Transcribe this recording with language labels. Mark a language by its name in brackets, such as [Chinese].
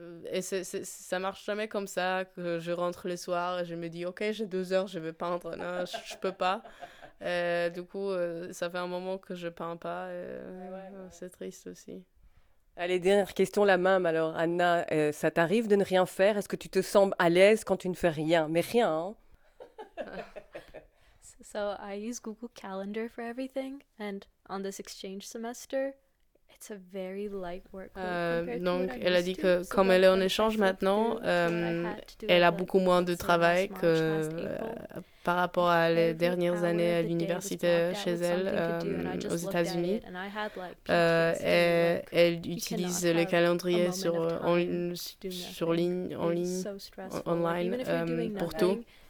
[French] Et ça marche jamais comme ça, que je rentre le soir et je me dis, ok, j'ai 2 heures, je vais peindre, non, je peux pas. Et du coup, ça fait un moment que je peins pas, et c'est triste aussi. Allez, dernière question, la même. Alors, Anna, ça t'arrive de ne rien faire? Est-ce que tu te sens à l'aise quand tu ne fais rien? Mais rien, hein? [English] So, I use Google Calendar for everything, and on this exchange semester, it's a very light work. [French] Donc, elle a dit que comme elle est en échange maintenant, elle a beaucoup moins de travail que par rapport à les dernières années à l'université chez elle, aux États-Unis. Elle utilise le calendrier online pour tout.